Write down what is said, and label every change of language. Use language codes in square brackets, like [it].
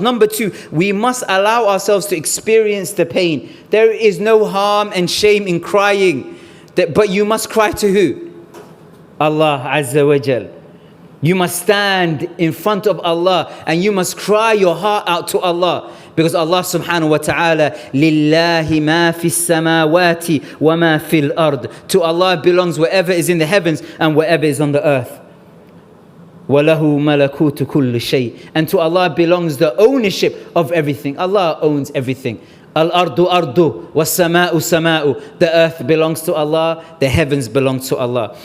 [en] Number two, we must allow ourselves to experience the pain. There is no harm and shame in crying. But you must cry to who? Allah Azza wa Jal. You must stand in front of Allah and you must cry your heart out to Allah. Because Allah subhanahu wa ta'ala, [ar] لِلَّهِ مَا فِي السَّمَاوَاتِ وَمَا فِي الْأَرْضِ. [en] To Allah belongs whatever is in the heavens and whatever is on the earth. [ar] وَلَهُ مَلَكُوتُ كُلِّ شَيْءٍ. [en] And to Allah belongs the ownership of everything. Allah owns everything. [ar] Al-ardu ardu was-sama'u sama'u. [en] The earth belongs to Allah, the heavens belong to Allah.